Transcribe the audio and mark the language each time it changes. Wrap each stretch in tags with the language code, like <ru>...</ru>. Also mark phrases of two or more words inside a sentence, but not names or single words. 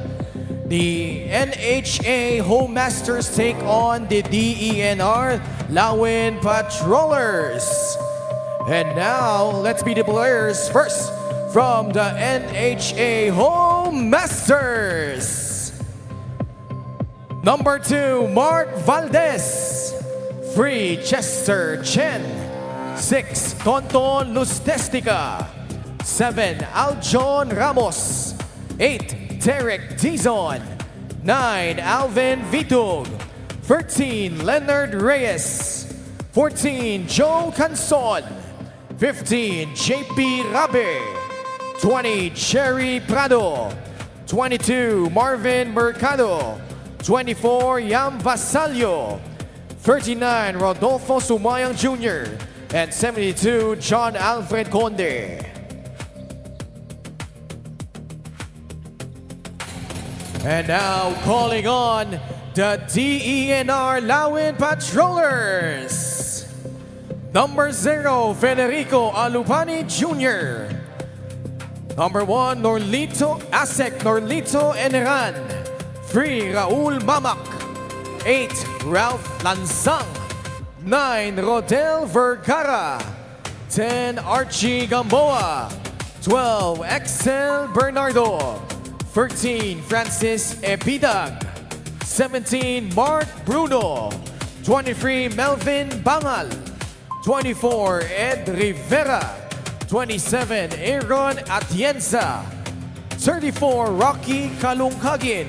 <en>The NHA Home Masters take on the DENR Lawin Patrollers. And now, let's meet the players first from the NHA Home Masters. Number 2, Mark Valdez. 3, Chester Chen. 6, Tonton Lustestica. 7, Aljon Ramos. 8, Derek Dizon. 9, Alvin Vitug. 13, Leonard Reyes. 14, Joe Canson. 15, JP Rabe. 20, Cherry Prado. 22, Marvin Mercado. 24, Yam Vasallo. 39, Rodolfo Sumayang Jr. And 72, John Alfred Conde. And now calling on the DENR Lawin Patrollers. Number 0, Federico Alupani Jr. Number 1, Norlito Asek Norlito Eneran. 3, Raul Mamak. 8, Ralph Lansang. 9, Rodel Vergara. 10, Archie Gamboa. 12, Excel Bernardo. 13, Francis Epidag. 17, Mark Bruno. 23, Melvin Bangal. 24, Ed Rivera. 27, Aaron Atienza. 34, Rocky Kalungkagin.</en>